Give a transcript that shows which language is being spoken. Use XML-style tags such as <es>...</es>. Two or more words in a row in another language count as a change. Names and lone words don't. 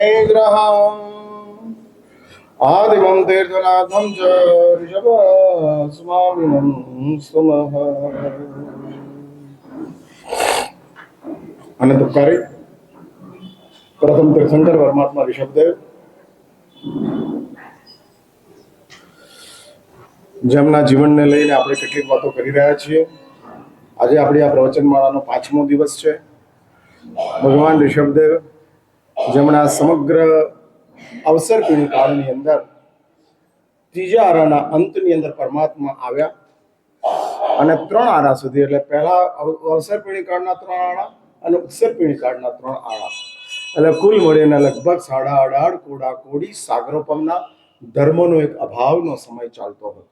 <sa>आदिमं तीर्थनाथं च ऋषभस्वामिनं स्तुमः। अनंतकारी प्रथम तीर्थंकर परमात्मा ऋषभदेव,</sa> <gu>જેમના જીવનને લઈને આપણે કેટલીક વાતો કરી રહ્યા છીએ. આજે આપણી આ પ્રવચનમાળાનો 5મો દિવસ છે. ભગવાન ઋષભદેવ જેમના સમગ્ર અવસરપીણી કાળની અંદર ત્રીજા આરાના અંતની અંદર પરમાત્મા આવ્યા અને 3 આરા સુધી, એટલે પહેલા અવસરપીણી કાળના 3 આરા અને ઉત્સરપીણી કાળના 3 આરા, એટલે કુલ મળીને લગભગ 18.5 કોડા કોડી સાગરોપમના ધર્મનો એક અભાવનો સમય ચાલતો હતો.</gu>